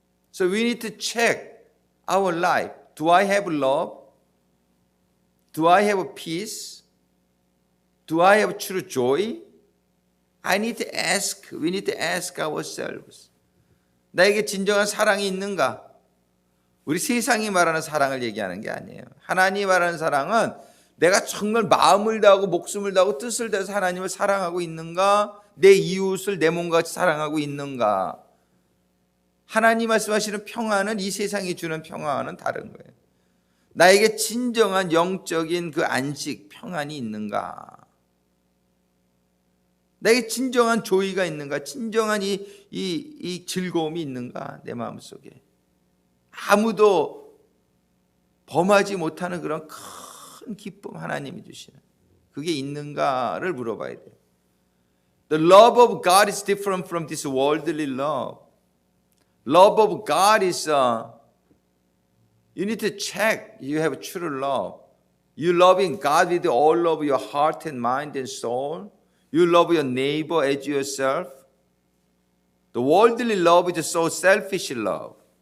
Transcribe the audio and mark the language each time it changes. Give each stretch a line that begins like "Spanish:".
English: So we need to check our life. Do I have love? Do I have peace? Do I have true joy? We need to ask ourselves.
Korean: 나에게 진정한 사랑이 있는가? 우리 세상이 말하는 사랑을 얘기하는 게 아니에요. 하나님이 말하는 사랑은 내가 정말 마음을 다하고 목숨을 다하고 뜻을 다해서 하나님을 사랑하고 있는가? 내 이웃을 내 몸과 같이 사랑하고 있는가? 하나님 말씀하시는 평안은 이 세상이 주는 평안은 다른 거예요. 나에게 진정한 영적인 그 안식, 평안이 있는가? 나에게 진정한 조의가 있는가? 진정한 이 즐거움이 있는가? 내 마음속에. 아무도 범하지 못하는 그런 큰 기쁨 하나님이 주시는 그게 있는가를 물어봐야 돼요.
English: The love of God is different from this worldly love. Love of God is you need to check you have true love. You loving God with all of your heart and mind and soul. You love your neighbor as yourself. The worldly love is so selfish love.